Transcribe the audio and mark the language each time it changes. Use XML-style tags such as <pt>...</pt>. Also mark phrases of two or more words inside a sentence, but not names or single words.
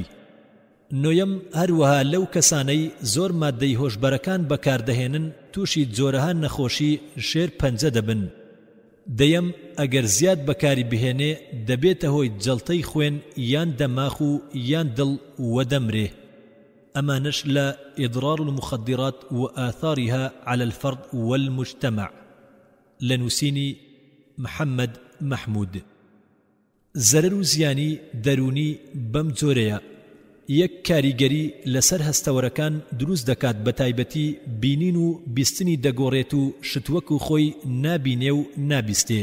<ckb>نۆیەم هەروەها لەو کەسانەی زۆر مادەی هۆشبەرەکان بەکاردەهێنن تووشی جۆرەها نەخۆشی شێر پەنجە دەبن. دەیەم ئەگەر زیاد بەکاری بهێنێ دەبێتە هۆی جەڵتەی خوێن یان دەماخ و یان دڵ وەدەمرێ.</ckb> <ar>أمانش لا إضرار المخدرات وآثارها على الفرد والمجتمع.</ar> <ckb>لنووسینی محەممەد مەحموود. زەرەر و زیانی دەرونی بەم جۆرەیە: یەک کاریگەری لەسەر هەستەوەرەکان دروست دەکات، بە تایبەتی بینین و بیستنی دەگۆڕێت و شتوەک و خۆی نابینێ و نابیستێ.</ckb>